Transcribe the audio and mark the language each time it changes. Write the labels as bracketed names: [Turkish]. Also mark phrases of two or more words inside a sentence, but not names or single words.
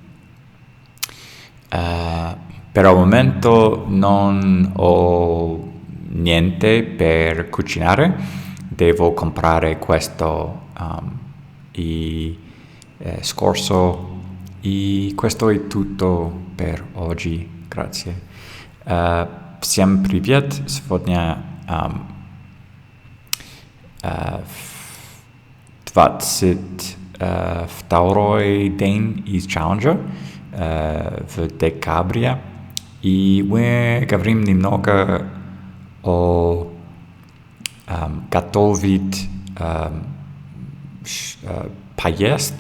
[Italian] Per il momento non ho niente per cucinare, devo comprare questo scorso. E questo è tutto per oggi. Grazie. [Russian] Всем привет. Сегодня 22-й день из Challenger в декабре. И мы говорим немного о готовить поесть.